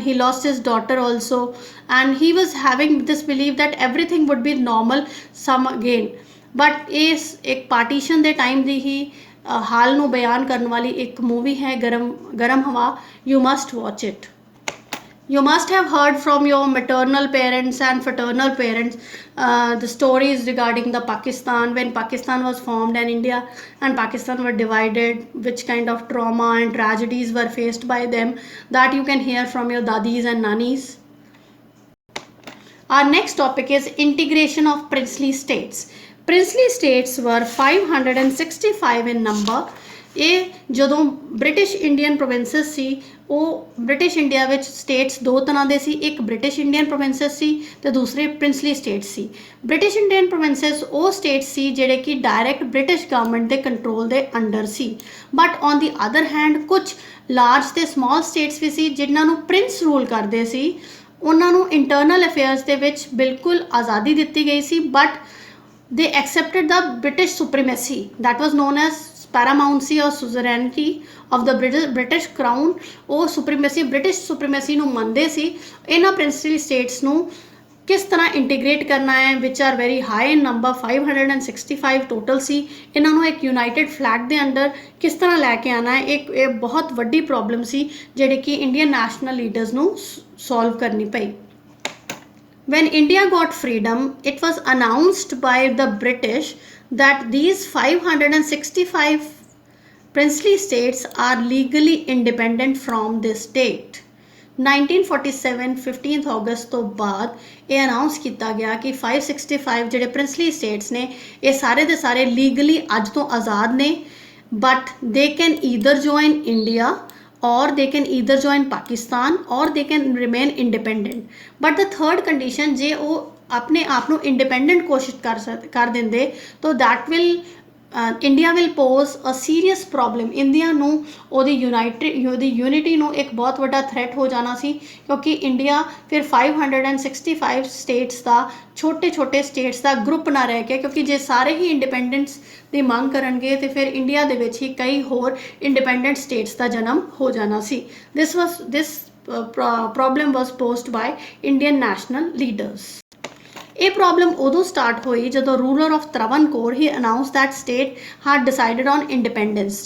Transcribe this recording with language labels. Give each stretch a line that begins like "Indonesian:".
English: He lost his daughter also, and he was having this belief that everything would be normal some again.
Hindi: But इस एक partition के time की ही हाल
Punjabi: ਨੂੰ ਬਿਆਨ ਕਰਨ ਵਾਲੀ
Hindi: एक मूवी है गरम हवा।
English: You must watch it. You must have heard from your maternal parents and fraternal parents the stories regarding the Pakistan, when Pakistan was formed and India and Pakistan were divided, which kind of trauma and tragedies were faced by them, that you can hear from your dadis and nannies. Our next topic is integration of princely states. Princely states were 565 in number.
Punjabi: ਇਹ ਜਦੋਂ British Indian provinces ਸੀ, ਉਹ British India ਵਿੱਚ status ਦੋ ਤਰ੍ਹਾਂ ਦੇ ਸੀ, ਇੱਕ British Indian provinces ਸੀ ਤੇ ਦੂਸਰੇ ਪ੍ਰਿੰਸਲੀ ਸਟੇਟਸ ਸੀ। ਬ੍ਰਿਟਿਸ਼ ਇੰਡੀਅਨ ਪ੍ਰੋਵਿੰਸਸ ਉਹ ਸਟੇਟਸ ਸੀ ਜਿਹੜੇ ਕਿ ਡਾਇਰੈਕਟ ਬ੍ਰਿਟਿਸ਼ ਗਵਰਨਮੈਂਟ ਦੇ ਕੰਟਰੋਲ ਦੇ under ਸੀ, but on ਦੀ other hand ਕੁਝ ਲਾਰਜ ਤੇ ਸਮਾਲ ਸਟੇਟਸ ਵੀ ਸੀ ਜਿਨ੍ਹਾਂ ਨੂੰ ਪ੍ਰਿੰਸ ਰੂਲ ਕਰਦੇ ਸੀ। ਉਹਨਾਂ ਨੂੰ ਇੰਟਰਨਲ ਅਫੇਅਰਸ ਦੇ ਵਿੱਚ ਬਿਲਕੁਲ ਆਜ਼ਾਦੀ ਦਿੱਤੀ ਗਈ ਸੀ, but
English: they accepted the British supremacy, that was known as paramountcy or suzerainty of the British crown।
Punjabi: ਉਹ supremacy, British supremacy ਨੂੰ ਮੰਨਦੇ ਸੀ। ਇਹਨਾਂ ਪ੍ਰਿੰਸਲੀ ਸਟੇਟਸ ਨੂੰ ਕਿਸ ਤਰ੍ਹਾਂ ਇੰਟੀਗ੍ਰੇਟ ਕਰਨਾ ਹੈ,
English: which are very high in number,
Punjabi: 565 total ਸੀ। ਇਹਨਾਂ ਨੂੰ ਇੱਕ ਯੂਨਾਈਟਿਡ ਫਲੈਗ ਦੇ ਅੰਡਰ ਕਿਸ ਤਰ੍ਹਾਂ ਲੈ ਕੇ ਆਉਣਾ ਹੈ, ਇਹ ਬਹੁਤ ਵੱਡੀ ਪ੍ਰੋਬਲਮ ਸੀ ਜਿਹੜੀ ਕਿ ਇੰਡੀਅਨ ਨੈਸ਼ਨਲ ਲੀਡਰਸ ਨੂੰ ਸੋਲਵ ਕਰਨੀ ਪਈ।
English: When India got freedom, it was announced by the British that these 565 princely states are legally independent from this date.
Punjabi: 1947 15th August ਤੋਂ ਬਾਅਦ ਇਹ ਅਨਾਉਂਸ ਕੀਤਾ ਗਿਆ ਕਿ 565 ਜਿਹੜੇ ਪ੍ਰਿੰਸਲੀ ਸਟੇਟਸ ਨੇ ਇਹ ਸਾਰੇ ਦੇ ਸਾਰੇ ਲੀਗਲੀ ਅੱਜ ਤੋਂ ਆਜ਼ਾਦ ਨੇ,
English: but they can either join India or they can either join Pakistan or they can remain independent. But the third condition,
Punjabi: ਜੇ ਉਹ ਆਪਣੇ ਆਪ ਨੂੰ ਇੰਡੀਪੈਂਡੈਂਟ ਕੋਸ਼ਿਸ਼ ਕਰ ਦਿੰਦੇ ਤਾਂ
English: that will India will pose a serious problem।
Punjabi: India ਨੂੰ ਉਹਦੀ ਯੂਨਿਟੀ ਨੂੰ ਇੱਕ ਬਹੁਤ ਵੱਡਾ ਥ੍ਰੈਟ ਹੋ ਜਾਣਾ ਸੀ, ਕਿਉਂਕਿ ਇੰਡੀਆ ਫਿਰ 565 ਸਟੇਟਸ ਦਾ ਛੋਟੇ ਸਟੇਟਸ ਦਾ ਗਰੁੱਪ ਨਾ ਰਹਿ ਕੇ, ਕਿਉਂਕਿ ਜੇ ਸਾਰੇ ਹੀ ਇੰਡੀਪੈਂਡੈਂਸ ਦੀ ਮੰਗ ਕਰਨਗੇ ਤੇ ਫਿਰ ਇੰਡੀਆ ਦੇ ਵਿੱਚ ਹੀ ਕਈ ਹੋਰ ਇੰਡੀਪੈਂਡੈਂਟ ਸਟੇਟਸ ਦਾ ਜਨਮ ਹੋ ਜਾਣਾ ਸੀ।
English: this problem was posed by Indian national leaders।
Punjabi: ਇਹ ਪ੍ਰੋਬਲਮ ਉਦੋਂ ਸਟਾਰਟ ਹੋਈ ਜਦੋਂ
English: Ruler of Travancore he announce that state had decided on independence.